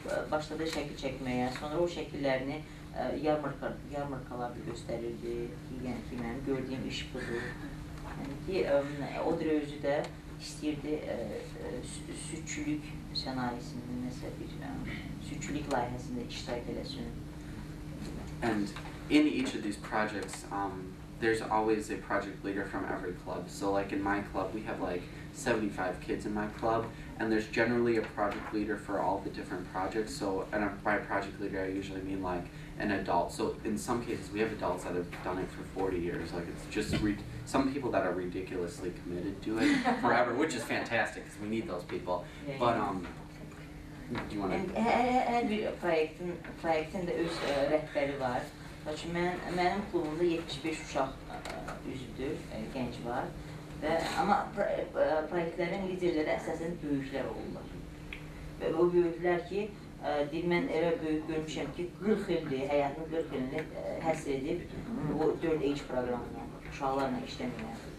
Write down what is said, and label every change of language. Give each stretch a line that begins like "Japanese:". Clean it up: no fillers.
Azerbaijani: Başladı şəkil çəkməyə, sonra o şəkillərini yarmarkalarda göstərirdi. Yəni ki, mənim gördüyüm iş budur. Yəni ki, o bir özü də istəyirdi südçülük sənayesində nəsə bir südçülük layihəsində iştirak eləsin.
English: And in each of these projects, there's always a project leader from every club. So like in my club, we have like 75 kids in my club, and there's generally a project leader for all the different projects. So, and by project leader, I usually mean like an adult. So in some cases, we have adults that have done it for 40 years. Like it's just some people that are ridiculously committed to it forever, which is fantastic because we need those people. Yeah, but do you want to?
Azerbaijani: Hər bir proyektin də öz rəhbəri var. Mənim klubumda 75 uşaq üzvdür, gənc var. Amma proyektlərin liderləri əsasən böyüklər olurlar. Və o böyüklər ki, mən elə böyük görmüşəm ki, 40 ildir, həyatının 40 ilini həsr edib o 4H proqramına, uşaqlarla işləməyə.